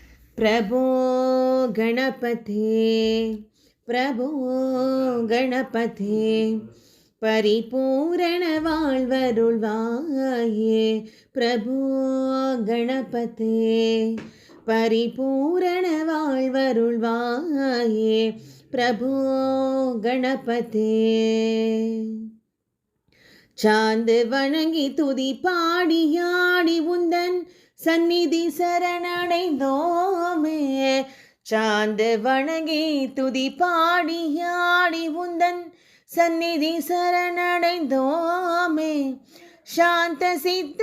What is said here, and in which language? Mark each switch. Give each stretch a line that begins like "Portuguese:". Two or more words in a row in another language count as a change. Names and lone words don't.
Sanskrit: प्रभो गणपते प्रभो गणपते परिपूर्ण வாழ்வருள்வாயே प्रभो गणपते परिपूर्ण வாழ்வருள்வாயே प्रभो गणपते
Tamil: சாந்து வணங்கி துதி பாடியாடி உந்தன் சந்நிதி சரணடைந்தோமே சாந்து வணங்கி துதி பாடியாடி உந்தன் சந்நிதி சரணடைந்தோமே சாந்த சித்த